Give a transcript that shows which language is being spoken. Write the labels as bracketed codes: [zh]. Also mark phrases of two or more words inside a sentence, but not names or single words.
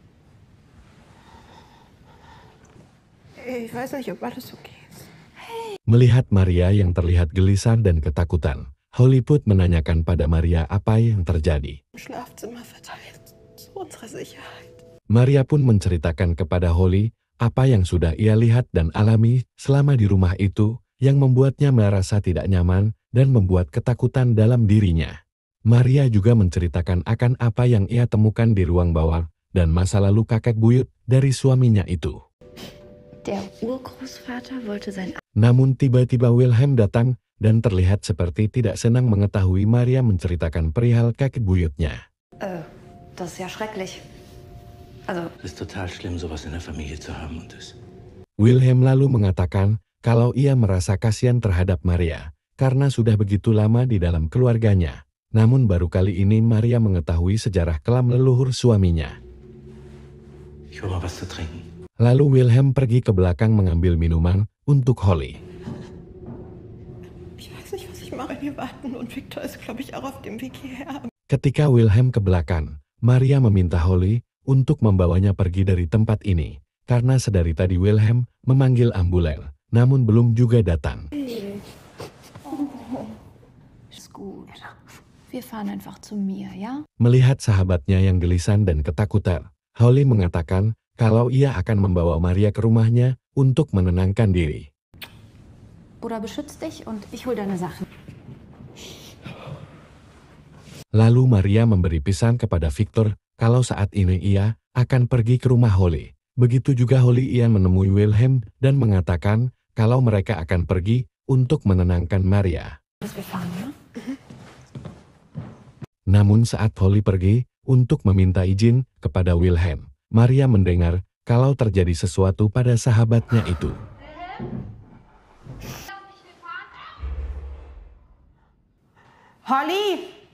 [de] Ich weiß nicht, ob alles okay ist. [id] Melihat Maria yang terlihat gelisah dan ketakutan, Holly pun menanyakan pada Maria apa yang terjadi. [de] Im Schlafzimmer verteilt. Zu unserer Sicherheit. [id] Maria pun menceritakan kepada Holly apa yang sudah ia lihat dan alami selama di rumah itu yang membuatnya merasa tidak nyaman dan membuat ketakutan dalam dirinya. Maria juga menceritakan akan apa yang ia temukan di ruang bawah dan masa lalu kakek buyut dari suaminya itu. [de] Der Urgroßvater wollte sein... [id] Namun tiba-tiba Wilhelm datang dan terlihat seperti tidak senang mengetahui Maria menceritakan perihal kakek buyutnya. [de] Das ist ja schrecklich. Also... Es ist total schlimm, sowas in der Familie zu haben und das... [id] Wilhelm lalu mengatakan kalau ia merasa kasihan terhadap Maria karena sudah begitu lama di dalam keluarganya. Namun baru kali ini Maria mengetahui sejarah kelam leluhur suaminya. [de] Ich hol mal was zu trinken. [id] Lalu Wilhelm pergi ke belakang mengambil minuman untuk Holly. [de] Ich weiß nicht, was ich mache. Wir warten und Victor ist, glaube ich, auch auf dem Weg hierher. [id] Ketika Wilhelm ke belakang, Maria meminta Holly untuk membawanya pergi dari tempat ini. Karena sedari tadi Wilhelm memanggil ambulan, namun belum juga datang. [de] Ist gut. Wir fahren einfach zu mir, ja? [id] Melihat sahabatnya yang gelisah dan ketakutan, Holly mengatakan kalau ia akan membawa Maria ke rumahnya untuk menenangkan diri. [de] Bruder beschützt dich und ich hol deine Sachen. [id] Lalu Maria memberi pesan kepada Victor kalau saat ini ia akan pergi ke rumah Holly. Begitu juga Holly Ian menemui Wilhelm dan mengatakan kalau mereka akan pergi untuk menenangkan Maria. [de] Wir fahren, ja? [id] Namun saat Holly pergi untuk meminta izin kepada Wilhelm, Maria mendengar kalau terjadi sesuatu pada sahabatnya itu. Holly!